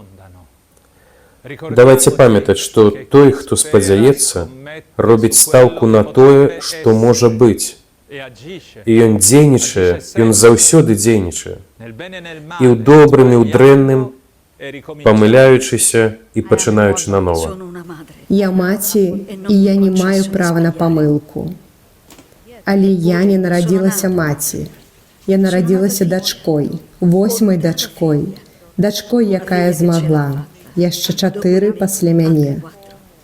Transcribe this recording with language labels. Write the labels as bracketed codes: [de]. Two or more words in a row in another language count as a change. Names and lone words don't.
[be] Давайце памятаць, што той, хто спадзяецца, робіць стаўку на тое, што можа быць. І ён дзейнічае, ён заўсёды дзейнічае. І ў добрым, і ў дрэнным, памыляючыся і пачынаючы нанова. [it] Sono una madre. [be] Я маці, і я не маю права на памылку. Але я не нарадзілася маці. Я нарадзілася дачкой, 8-й дачкой. Дачкой, якая змагла. Яшчэ 4 пасля мяне.